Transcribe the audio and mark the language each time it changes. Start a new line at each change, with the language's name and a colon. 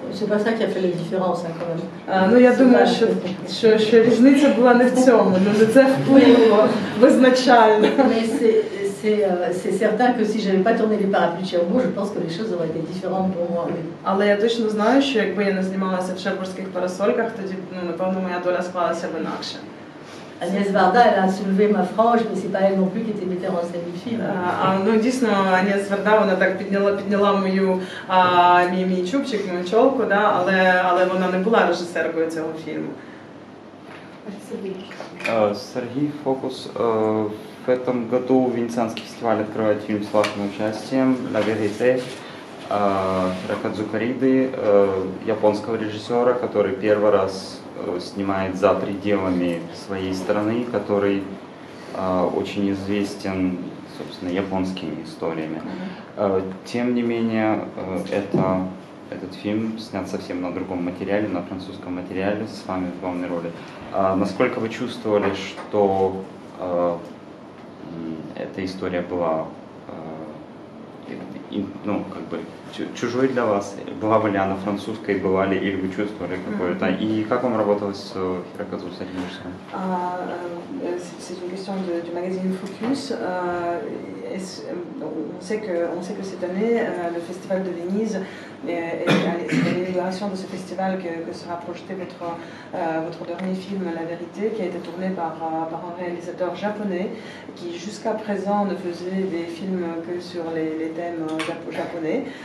French: C'est pas ça qui a fait la différence, hein, quand même.
Ukrainian: Ну, я думаю, що різниця була не в цьому, але це вплинуло визначально.
French: Mais c'est certain que si j'avais pas tourné les parapluies de Cherbourg, je pense que les choses auraient été différentes pour moi.
Ukrainian: Але я точно знаю, що якби я не знімалася в шербурзьких парасольках, тоді, напевно, моя доля склалася б інакше.
French: Agnès Varda, elle a soulevé ma frange, mais c'est pas elle non plus qui était metteur en scène du film.
Ukrainian: Ну, дійсно, Аgnès Varda, вона так підняла мій чубчик, мою чолку, да, але вона не була режисеркою цього фільму.
Russian: Сергей Фокус. В этом году Венецианский фестиваль открывает фильм с вашим участием «La Vérité» Хирокадзу Кариды, японского режиссера, который первый раз снимает за пределами своей страны, который очень известен, собственно, японскими историями. Тем не менее, этот фильм снят совсем на другом материале, на французском материале, с вами в главной роли. Насколько вы чувствовали, что эта история была чужой для вас? Была ли она французской, была ли, или вы чувствовали какое-то? И как вам работалось с Хирокадзу, с этим режиссером?
French: C'est une question du magazine Focus. On sait que cette année, le Festival de Venise, c'est à l'inauguration de ce festival que sera projeté votre dernier film, La Vérité, qui a été tourné par un réalisateur japonais qui jusqu'à présent ne faisait des films que sur les thèmes japonais.